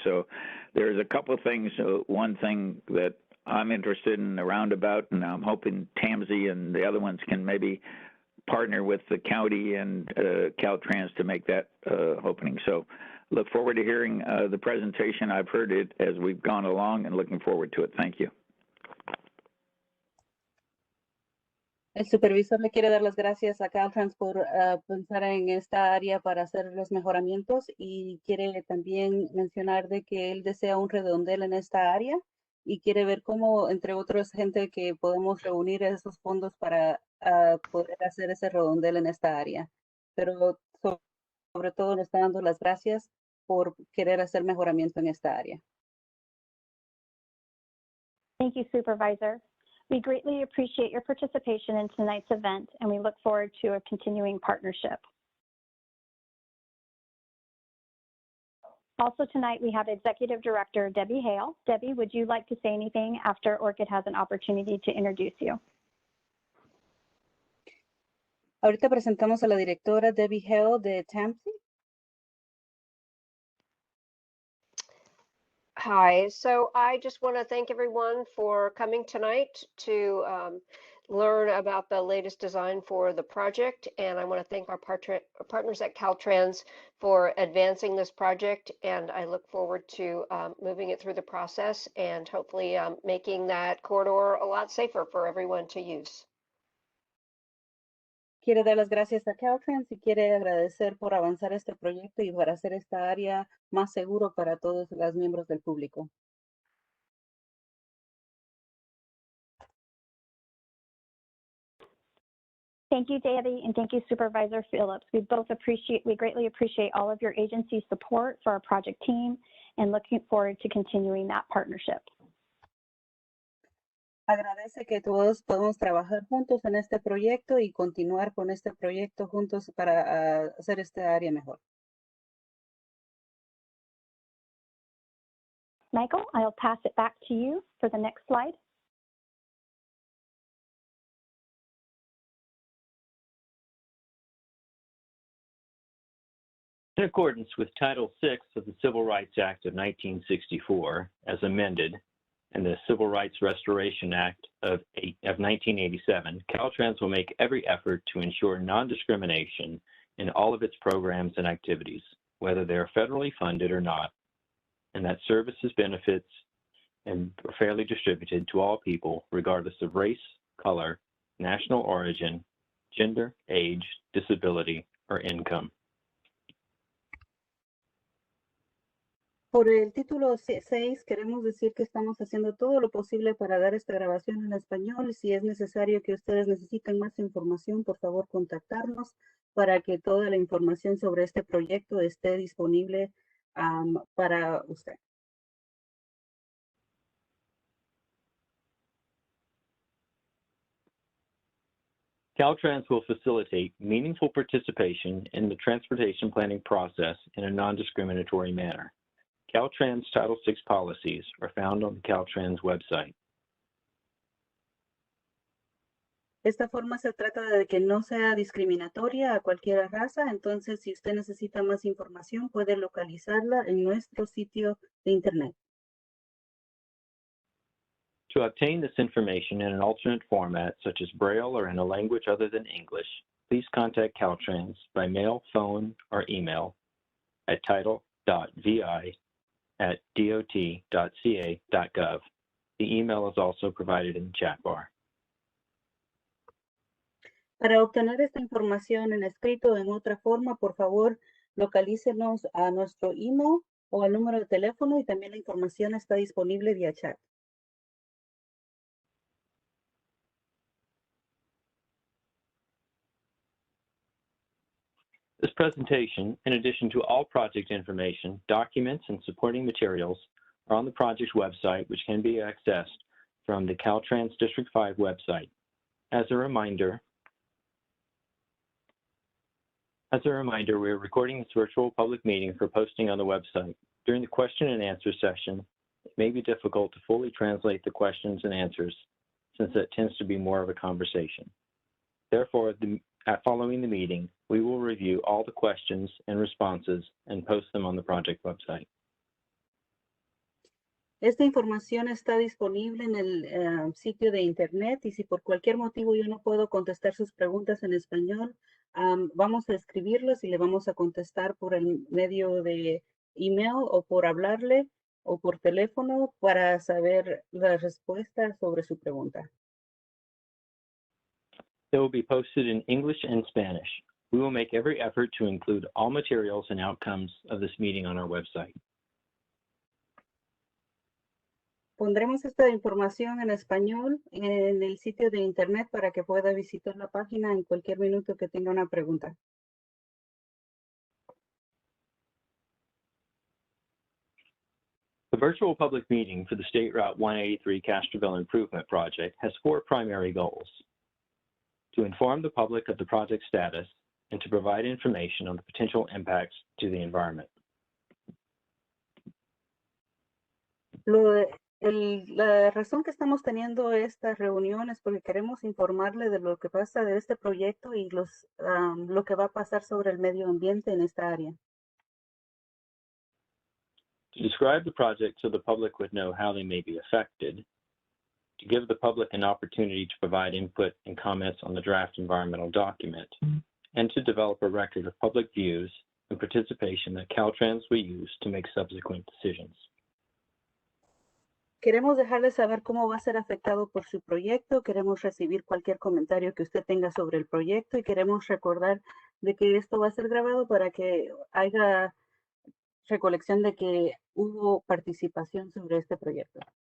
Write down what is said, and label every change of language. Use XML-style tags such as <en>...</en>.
<en>So there's a couple of things. One thing that I'm interested in a roundabout, and I'm hoping Tamsy and the other ones can maybe partner with the county and Caltrans to make that opening. So look forward to hearing the presentation. I've heard it as we've gone along and looking forward to it. Thank you.</en> <es>El supervisor le quiere dar las gracias a Caltrans por pensar en esta área para hacer los mejoramientos y quiere también mencionar de que él desea un redondel en esta área y quiere ver cómo, entre otros, gente que podemos reunir esos fondos para poder hacer ese redondel en esta área. Pero sobre todo le está dando las gracias por querer hacer mejoramiento en esta área.</es> <en>Thank you, Supervisor. We greatly appreciate your participation in tonight's event, and we look forward to a continuing partnership. Also tonight, we have Executive Director Debbie Hale. Debbie, would you like to say anything after Orchid has an opportunity to introduce you?</en> <es>Ahorita presentamos a la directora Debbie Hale de Tamsy.</es> <en>Hi, so I just want to thank everyone for coming tonight to learn about the latest design for the project. And I want to thank our partners at Caltrans for advancing this project. And I look forward to moving it through the process and hopefully making that corridor a lot safer for everyone to use.</en> <es>Quiere dar las gracias a Caltrans y quiere agradecer por avanzar este proyecto y para hacer esta área más seguro para todos los miembros del público.</es> <en>Thank you, Debbie, and thank you, Supervisor Phillips. We greatly appreciate all of your agency support for our project team and looking forward to continuing that partnership.</en> <es>Agradece que todos podemos trabajar juntos en este proyecto y continuar con este proyecto juntos para hacer esta área mejor.</es> <en>Michael, I'll pass it back to you for the next slide. In accordance with Title VI of the Civil Rights Act of 1964, as amended, and the Civil Rights Restoration Act of 1987, Caltrans will make every effort to ensure non-discrimination in all of its programs and activities, whether they are federally funded or not, and that services, benefits, and are fairly distributed to all people, regardless of race, color, national origin, gender, age, disability, or income.</en> <es>Por el título 6, queremos decir que estamos haciendo todo lo posible para dar esta grabación en español. Si es necesario que ustedes necesiten más información, por favor contactarnos para que toda la información sobre este proyecto esté disponible para usted.</es> <en>Caltrans will facilitate meaningful participation in the transportation planning process in a non-discriminatory manner. Caltrans Title VI policies are found on the Caltrans website.</en> <es>Esta forma se trata de que no sea discriminatoria a cualquier raza, entonces si usted necesita más información puede localizarla en nuestro sitio de internet.</es> <en>To obtain this information in an alternate format, such as Braille or in a language other than English, please contact Caltrans by mail, phone, or email at title.vi@dot.ca.gov. The email is also provided in the chat bar.</en> <es>Para obtener esta información en escrito o en otra forma, por favor, localícenos a nuestro email o al número de teléfono y también la información está disponible vía chat.</es> <en>This presentation, in addition to all project information, documents, and supporting materials, are on the project's website, which can be accessed from the Caltrans District 5 website. As a reminder, we are recording this virtual public meeting for posting on the website. During the question and answer session, it may be difficult to fully translate the questions and answers, since it tends to be more of a conversation. Therefore, following the meeting, we will review all the questions and responses and post them on the project website.</en> <es>Esta información está disponible en el sitio de internet y si por cualquier motivo yo no puedo contestar sus preguntas en español, vamos a escribirlas y le vamos a contestar por el medio de email o por hablarle o por teléfono para saber la respuesta sobre su pregunta.</es> <en>They will be posted in English and Spanish. We will make every effort to include all materials and outcomes of this meeting on our website.</en> <es>Pondremos esta información en español en el sitio de internet para que pueda visitar la página en cualquier minuto que tenga una pregunta.</es> <en>The virtual public meeting for the State Route 183 Castroville Improvement Project has 4 primary goals: to inform the public of the project status and to provide information on the potential impacts to the environment.</en> <es>La razón que estamos teniendo esta reunión es porque queremos informarle de lo que pasa de este proyecto y lo que va a pasar sobre el medio ambiente en esta área.</es> <en>To describe the project so the public would know how they may be affected, to give the public an opportunity to provide input and comments on the draft environmental document, and to develop a record of public views and participation that Caltrans will use to make subsequent decisions.</en> <es>Queremos dejarles saber cómo va a ser afectado por su proyecto, queremos recibir cualquier comentario que usted tenga sobre el proyecto y queremos recordar de que esto va a ser grabado para que haya recolección de que hubo participación sobre este proyecto.</es>